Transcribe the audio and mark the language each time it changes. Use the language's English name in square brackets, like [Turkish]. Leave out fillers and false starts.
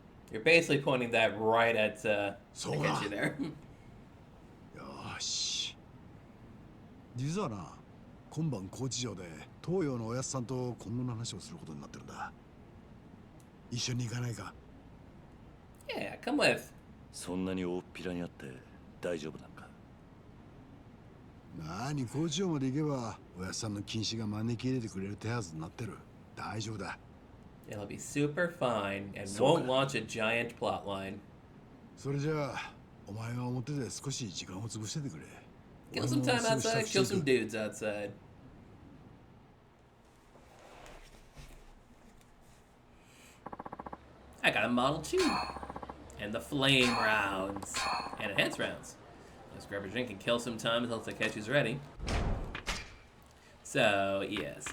[English] You're basically pointing that right at So against you there. [Japanese] よーし。実はな、今晩高知城で東洋のおやつさんと今後の話をすることになってるんだ。一緒に行かないか？ [English] Yeah, come with. [Japanese] そんなに大っぴらにあって大丈夫なのか。なに、高知城まで行けばおやつさんの禁止が招き入れてくれる手はずになってる。大丈夫だ。 [English] It'll be super fine and So won't launch a giant plot line. [Japanese] それじゃあお前は表で少し時間を潰しててくれ。 [English] Kill some time outside, kill some dudes outside. I got a Model 2. And the flame rounds. And enhanced rounds. Let's grab a drink and kill some time until Takeshi's ready. So, yes.